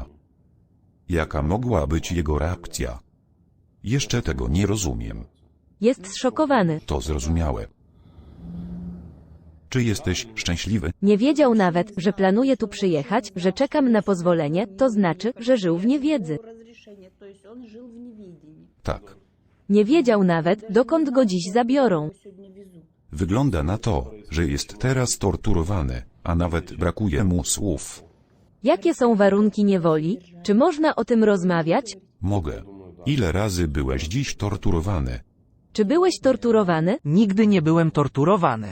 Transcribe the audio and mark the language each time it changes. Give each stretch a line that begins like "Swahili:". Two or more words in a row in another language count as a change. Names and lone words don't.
Polish: Jaka mogła być jego reakcja? Jeszcze tego nie rozumiem. Jest zszokowany. To zrozumiałe. Czy jesteś szczęśliwy? Nie wiedział nawet, że planuję tu przyjechać, że czekam na pozwolenie, to znaczy, że żył w niewiedzy.
Russian: Разрешение, то есть он жил в неведении.
Polish: Tak. Nie wiedział nawet, dokąd go dziś zabiorą.
Russian: Сегодня везут.
Polish: Wygląda na to, że jest teraz torturowany, a nawet brakuje mu słów. Jakie są warunki niewoli? Czy można o tym rozmawiać? Mogę. Ile razy byłeś dziś torturowany? Czy byłeś torturowany? nigdy nie byłem torturowany.